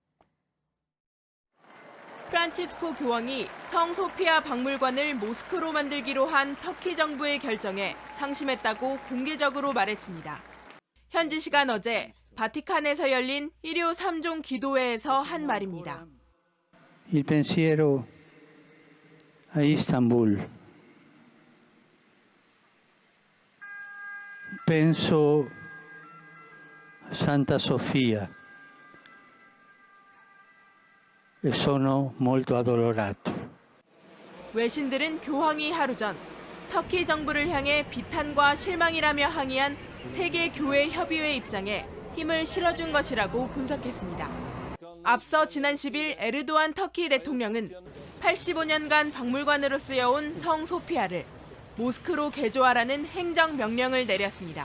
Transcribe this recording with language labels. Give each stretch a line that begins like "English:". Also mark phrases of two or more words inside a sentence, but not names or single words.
Korean: 프란치스코 교황이 성소피아 박물관을 모스크로 만들기로 한 터키 정부의 결정에 상심했다고 공개적으로 말했습니다. 현지 시간 어제 바티칸에서 열린 일요 3종 기도회에서 한 말입니다.
Italian: Il pensiero a Istanbul. Penso a Santa Sofia. E sono molto addolorato.
Korean: 외신들은 교황이 하루 전 터키 정부를 향해 비탄과 실망이라며 항의한 세계 교회 협의회 입장에 힘을 실어준 것이라고 분석했습니다. 앞서 지난 10일 에르도안 터키 대통령은 85년간 박물관으로 쓰여온 성 소피아를 모스크로 개조하라는 행정명령을 내렸습니다.